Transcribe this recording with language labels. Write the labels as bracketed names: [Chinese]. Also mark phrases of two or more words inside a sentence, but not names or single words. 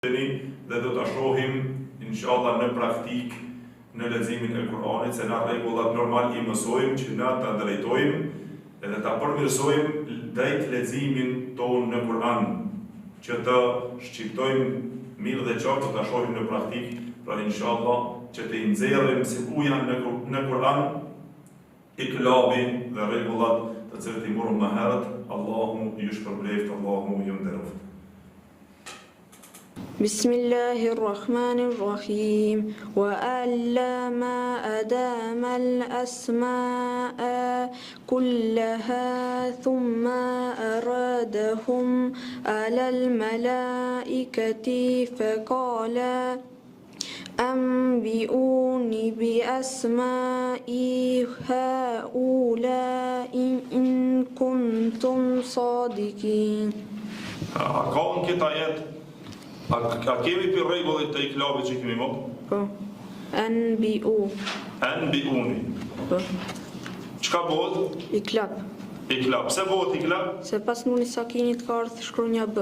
[Albanian] dhe do ta shohim inshallah në praktik në leximin e Kuranit se na rregullat normal i mësojmë që na ta drejtojmë edhe ta përmirësojmë drejt leximin tonë në Kur'an, që të shqiptojmë mirë dhe qartë, ta shohim në praktik, pra inshallah që të nxjerrim se ku janë në Kur'an iklabi dhe rregullat të cilët i morëm më herët. Allahu ju shpërbleft, Allahu ju nderoft. [Arabic] بسم الله الرحمن الرحيم وعلم آدم الأسماء كلها ثم أرادهم على الملائكة فقال أنبئوني بأسماء هؤلاء إن كنتم صادقين. [Albanian] A kemi për rregullit të iklabit që kemi mëllë? Po. Anbi'uni. Po. Çka bëhet? Iklab. Iklab. Pse bëhet iklab? Se pas nuni sakinit ka ardhur shkronja B.